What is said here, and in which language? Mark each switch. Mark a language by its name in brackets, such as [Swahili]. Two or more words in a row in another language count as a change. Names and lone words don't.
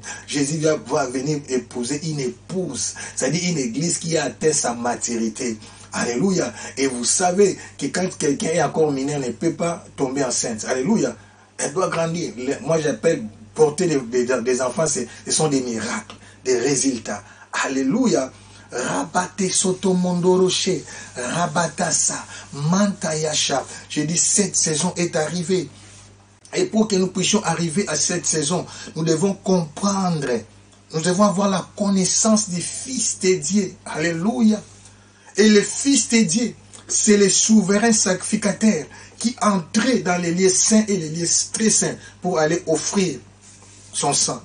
[French] Jésus va venir épouser une épouse. C'est-à-dire une église qui a atteint sa maturité. Alléluia. Et vous savez que quand quelqu'un est encore mineur, ne peut pas tomber enceinte. Alléluia. Elle doit grandir. Moi, j'appelle porter des enfants, ce sont des miracles, des résultats. Alléluia. Rabate sotomondoroche, rabatasa, mantayasha. J'ai dit, cette saison est arrivée. Et pour que nous puissions arriver à cette saison, nous devons comprendre, nous devons avoir la connaissance du Fils de Dieu. Alléluia. Et le Fils de Dieu, c'est le souverain sacrificateur qui entrait dans les lieux saints et les lieux très saints pour aller offrir son sang.